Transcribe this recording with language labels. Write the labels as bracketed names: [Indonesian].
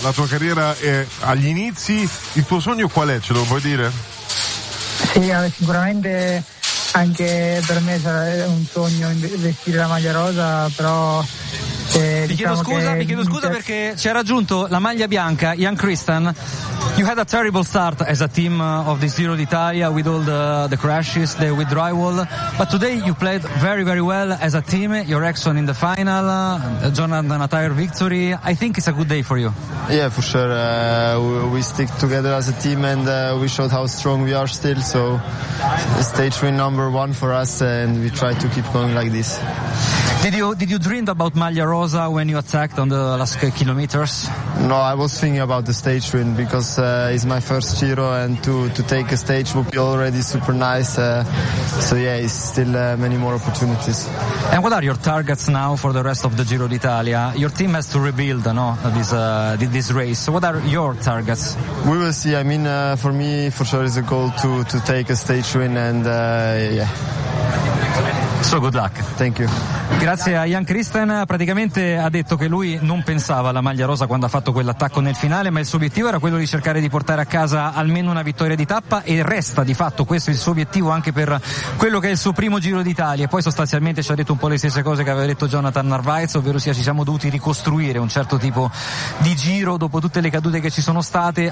[Italian] La tua carriera è agli inizi, il tuo sogno qual è? Ce lo puoi dire? Sì, sicuramente anche per me è un sogno vestire la maglia rosa, però Mi chiedo scusa perché ci ha raggiunto la maglia bianca Jan Christen. [English] You had a terrible start as a team of the Giro d'Italia with all the crashes, the withdrawal, but today you played very, very well as a team. Your action in the final, Jonathan, a tire victory. I think it's a good day for you. Yeah, for sure. We stick together as a team and we showed how strong we are still. So stage win number one for us, and we try to keep going like this. Did you dream about Maglia Rosa when you attacked on the last kilometers? No, I was thinking about the stage win because it's my first Giro, and to take a stage would be already super nice. So yeah, it's still many more opportunities. And what are your targets now for the rest of the Giro d'Italia? Your team has to rebuild, no, this race. So what are your targets? We will see. I mean, for me, for sure, it's a goal to take a stage win, and yeah. So good luck. Thank you. [Italian] Grazie a Jan Christen. Praticamente ha detto che lui non pensava alla maglia rosa quando ha fatto quell'attacco nel finale, ma il suo obiettivo era quello di cercare di portare a casa almeno una vittoria di tappa, e resta di fatto questo il suo obiettivo anche per quello che è il suo primo Giro d'Italia. E poi sostanzialmente ci ha detto un po' le stesse cose che aveva detto Jonathan Narváez, ovvero sia ci siamo dovuti ricostruire un certo tipo di giro dopo tutte le cadute che ci sono state.